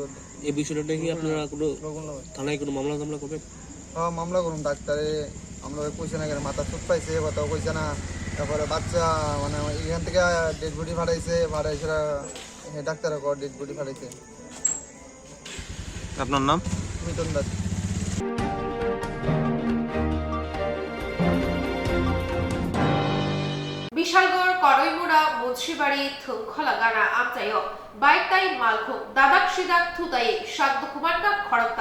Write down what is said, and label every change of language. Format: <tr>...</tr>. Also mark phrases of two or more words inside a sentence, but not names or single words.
<bn>এই বিষয়টা কি আপনারা কোনো থানায় কোনো মামলা করবেন? হ্যাঁ মামলা করুন। ডাক্তারে আমরা কইছে না কেন মাথা চোট পাইছে কথাও কইছে না। তারপরে বাচ্চা মানে এখান থেকে</bn> <en>dead body</en> <bn>ফাটাইছে ডাক্তারে</bn> <en>dead body</en> <bn>ফাটাইছে। আপনার নাম? মিটন দাস।</bn> <trp>বিশালগড় করইমুড়া মুন্সিবাড়ি থুংখলা গানা আমচাইও বাইকতাই মালখুম দাদাক সিদাক থুতাই সাদ্দ কুমারকা খড়কতা।</trp>